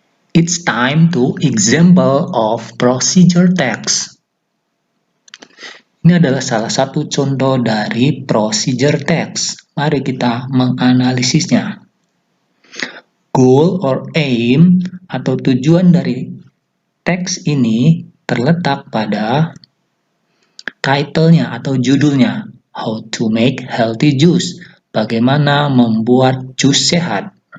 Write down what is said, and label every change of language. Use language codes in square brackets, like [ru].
[en] It's time to example of procedure text. [id] Ini adalah salah satu contoh dari procedure text. Mari kita menganalisisnya. [en] Goal or aim [id] atau tujuan dari teks ini terletak pada title-nya atau judulnya. [en] How to make healthy juice. [id] Bagaimana membuat jus sehat.